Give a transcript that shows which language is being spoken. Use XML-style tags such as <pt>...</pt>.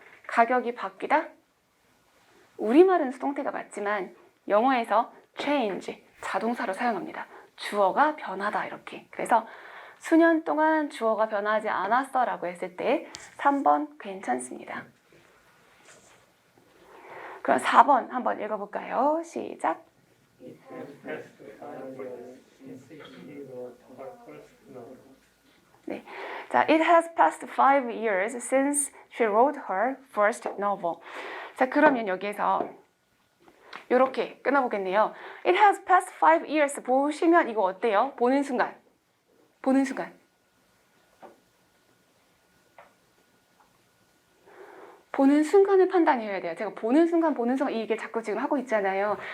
<ko>가격이 바뀌다? 우리말은 수동태가 맞지만 영어에서 change, 자동사로 사용합니다. 주어가 변하다 이렇게. 그래서 수년 동안 주어가 변하지 않았어 라고 했을 때 3번 괜찮습니다. 그럼 4번 한번 읽어볼까요? 시작.</ko> <en>It has passed 5 years since she wrote her first novel.</en> <ko>네.</ko> <en>자, it has passed 5 years since she wrote her first novel.</en> <ko>자, 그러면 여기에서 이렇게 끊어보겠네요.</ko> <en>It has passed 5 years.</en> <ko>보시면 이거 어때요? 보는 순간. 보는 순간을 판단해야 돼요. 제가 보는 순간 이 얘기를 자꾸 지금 하고 있잖아요.</ko>